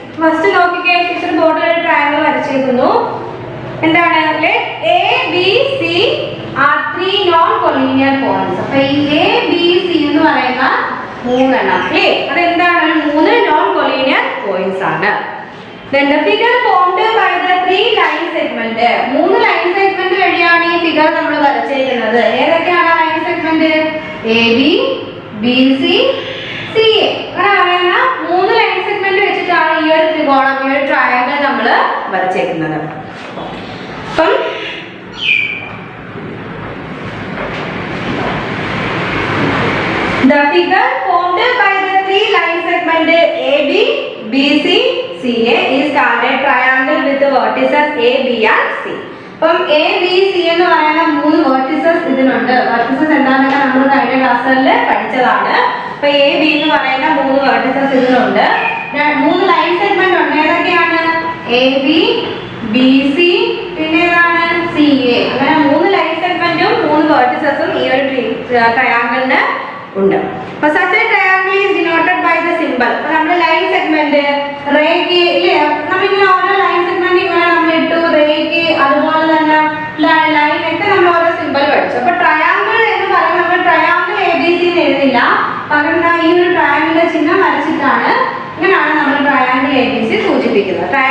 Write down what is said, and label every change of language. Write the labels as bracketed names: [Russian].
[Malayalam] First നോക്കിക്കേ, teacher ബോർഡിൽ ഒരു ട്രയാങ്കിൾ വരച്ചിരിക്കുന്നു. എന്താണ് A B C R 3 non collinear points. അപ്പൊ ഈ എ ബി സി എന്ന് പറയുന്ന 3 എണ്ണം അല്ലേ, അതെന്താണ് 3 നോൺ കൊളീനിയർ പോയിന്റ്സ് ആണ്. [English] Then the figure formed by the 3 line segment. [Malayalam] 3 line segment വഴിയാണ് ഈ ഫിഗർ നമ്മൾ വരച്ചിരിക്കുന്നത്. ഏതൊക്കെയാണ് line segment? A B B C C A. അങ്ങനെ പറയുന്ന 3 ലൈൻ സെഗ്മെന്റ് വെച്ചിട്ടാണ് ഈ ഒരു ത്രികോണം, ഈ ഒരു ട്രയാങ്കിൾ നമ്മൾ വരച്ചേക്കുന്നത്. [English] അപ്പം the figure formed by the 3 line segment AB, BC, CA is called a triangle with the vertices A, B and C. [Malayalam] അപ്പം A, B, C എന്ന് പറയുന്ന 3 vertices ഇതിനുണ്ട്. vertices എന്താണെന്നൊക്കെ നമ്മൾ കഴിഞ്ഞ ക്ലാസ്സിൽ പഠിച്ചതാണ്. അപ്പൊ A, B എന്ന് പറയുന്ന 3 vertices ഇതിനുണ്ട്. 3 ലൈൻ സെഗ്മെന്റ് ഉണ്ട്. ഏതൊക്കെയാണ്? AB, BC, പിന്നെ ഏതാണ്? CA. അങ്ങനെ 3 ലൈൻ സെഗ്മെന്റും 3 verticesഉം ഈ ഒരു ട്രയാങ്കിളിന് ഉണ്ട്. [English] അപ്പൊ such a triangle is denoted by the symbol. [Malayalam] അപ്പൊ നമ്മുടെ ലൈൻ സെഗ്മെന്റ് രേഖ ഇല്ലേ, നമ്മളിങ്ങനെ ഓരോ ലൈൻ സെഗ്മെന്റ് ഇങ്ങനെ നമ്മൾ ഇട്ടു, രേഖ അതുപോലെ തന്നെ ലൈൻ ഒക്കെ നമ്മൾ ഓരോ സിമ്പിൾ പഠിച്ചു. അപ്പൊ ട്രയാങ്കിൾ എന്ന് പറയുമ്പോൾ നമ്മൾ ട്രയാങ്കിൾ എ ബി സി എന്ന് എഴുതില്ല, പകരം ഈ ഒരു ട്രയാങ്കിളിന്റെ ചിഹ്നം വരച്ചിട്ടാണ് ഇങ്ങനെയാണ് നമ്മൾ ട്രയാങ്കിൾ എ ബി സി സൂചിപ്പിക്കുന്നത്.